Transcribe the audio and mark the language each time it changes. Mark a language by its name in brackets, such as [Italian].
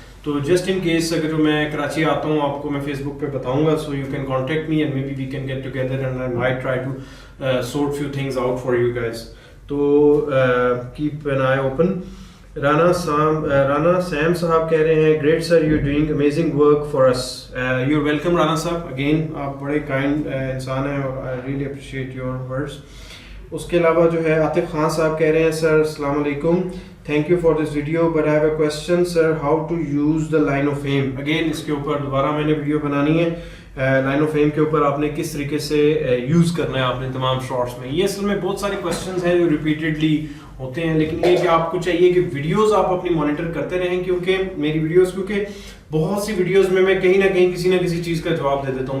[English] تو just in case اگر میں کراچی آتا ہوں آپ کو میں فیس بک پہ بتاؤں گا, so you can contact me and me be we can get together and I might try to sort few things out for you guys. تو cap N I open. Rana same صاحب کہہ رہے ہیں great sir, you doing amazing work for us. You are welcome Rana صاحب, again آپ بڑے kind انسان ہیں اور I really appreciate your words. اس کے علاوہ جو ہے عاطف خان صاحب کہہ رہے ہیں سر السلام علیکم, thank you for this video but I have a question sir, how to use the line of aim. [Urdu] again اس کے اوپر دوبارہ میں نے ویڈیو بنانی ہے. لائن آف ایم کے اوپر آپ نے کس طریقے سے یوز کرنا ہے آپ نے تمام شارٹس میں. یہ اصل میں بہت سارے کویشچنز ہیں جو ریپیٹڈلی ہوتے ہیں, لیکن یہ کہ آپ کو چاہیے کہ ویڈیوز آپ اپنی مانیٹر کرتے رہیں, کیونکہ میری ویڈیوز کیونکہ بہت سی ویڈیوز میں کہیں نہ کہیں کسی نہ کسی چیز کا جواب دے دیتا ہوں.